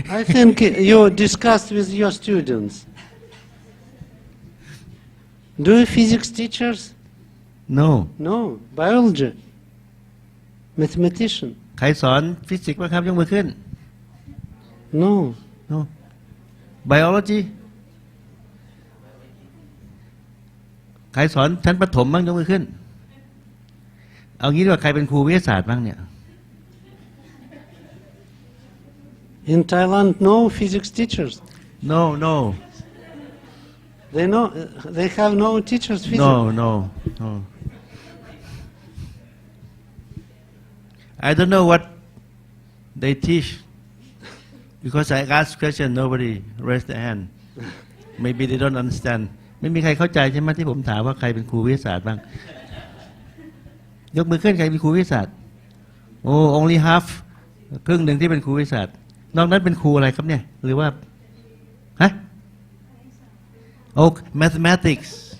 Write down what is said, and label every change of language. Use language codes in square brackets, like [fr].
[en] I think you discussed with your students. Do you physics teachers? no No. Biology. Mathematician. [th] ใครสอนฟิสิกส์บ้างครับยกมือขึ้น [en] No. no biology [th] ใครสอนชั้นประถมบ้างยกมือขึ้น เอางี้ดีกว่าใครเป็นครูวิทยาศาสตร์บ้างเนี่ย [en] In Thailand, no physics teachers. no no They know. They have no teachers physics. no no no I don't know what they teach because I ask question nobody raise their hand maybe they don't understand [th] ไม่มีใครเข้าใจใช่ไหมที่ผมถามว่าใครเป็นครูวิทยาศาสตร์บ้างยกมือขึ้นใครเป็นครูวิทยาศาสตร์โอ้ [en] only half [th] ครึ่งหนึ่งที่เป็นครูวิทยาศาสตร์นอกนั้นเป็นครูอะไรครับเนี่ยหรือว่าฮะโอ้ mathematics